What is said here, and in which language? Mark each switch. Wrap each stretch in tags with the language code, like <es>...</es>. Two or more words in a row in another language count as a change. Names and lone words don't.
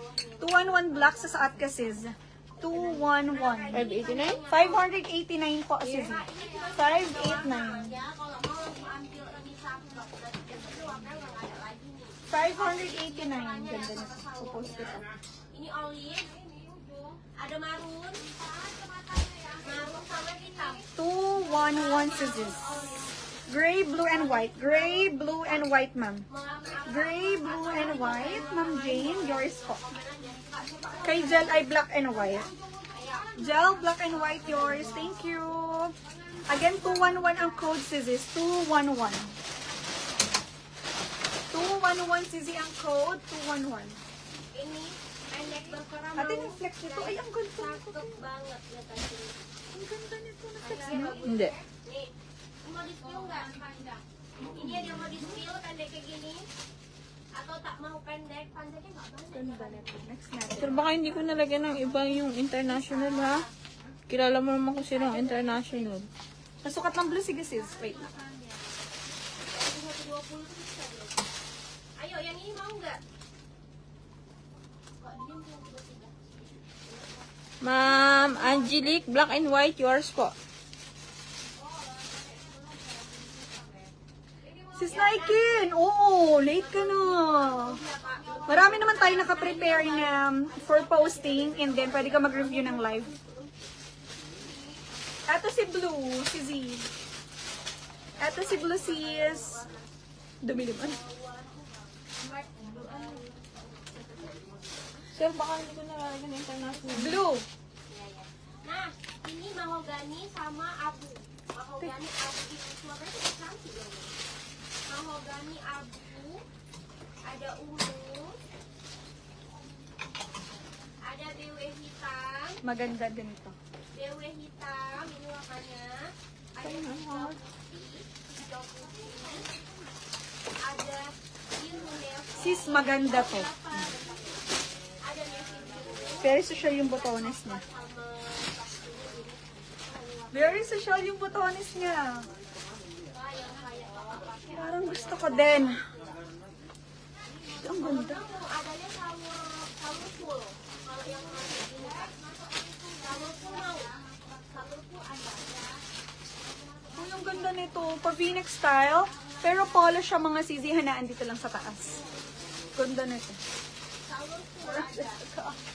<tl>211 black sa saat ka sis. 211. 589? 589 po sis. 589. 589. Ganda na. Popost ko to.</tl> <id>Ini olive. Ada maroon. Maroon sama hitam.</id> <tl>211 sis.</tl> <en>Gray, blue, and white. Gray, blue, and white, ma'am. Gray, blue, and white. Ma'am Jane, yours po.</en> <tl>Kay Gel ay</tl> <en>black and white. Gel, black and white, yours. Thank you. Again, 211</en> <tl>ang code, sis.</tl> <en>211.</en> <tl>211, Sisi, ang code. 211.</tl> <id>Ini pendek berkerama.</id> <tl>Ate, yung flex nito. Ay, ang ganda nito.</tl> <id>Cakep banget ya tadi.</id> <tl>Ang ganda nito na flex mo. Hindi.</tl> <id>Nih, mau di spill nggak? Ini ada yang mau di spill pendek kayak gini? Atau tak mau pendek? Pendeknya nggak banyak.</id> <tl>Ganda nito. Next natin. Pero baka hindi ko nalagyan ng iba yung international, ha? Kilala mo naman kung sino ang international. Nasukat ng blue, sige sis. Wait lang.</tl> <id>120 tuh bisa deh. Ayo, yang ini mau nggak? Kok diem tuh tiba-tiba?</id> <en>Ma'am Angelique, black and white, yours po.</en> <tl>Sis Naikin! Oo, late ka na. Marami naman tayo nakaprepare na</tl> <en>for posting and then</en> <tl>pwede ka mag-review ng live. Eto si Blue, si Z. Eto si Blue sis. Dumi naman. Sir, baka hindi ko nalagyan ng international. Blue.</tl> <id>Nah, ini mahogani sama abu. Mahogani abu itu suaranya cantik ya. Mahogani abu, ada ungu, ada BW hitam,</id> <tl>Maganda din ito.</tl> <id>BW hitam ini warnanya, ada hijau putih, ada biru navy,</id> <tl>Sis, maganda to.</tl> <id>ada navy blue,</id> <en>Very social</en> <tl>yung botones niya.</tl> <id>sama</id> <en>Very social</en> <tl>yung botones niya.</tl> <id>yang kayak apa-apa.</id> <tl>Parang gusto ko din. Ang ganda.</tl> <id>Adanya colorful. Kalau yang masih ini colorful mau. Colorful ada.</id> <tl>Uy, ang ganda nito. Pa</tl> <en>V-neck style.</en> <tl>Pero polo siya mga sisi. Hanaan dito lang sa taas. Ganda nito.</tl> <id>Colorful ada.</id>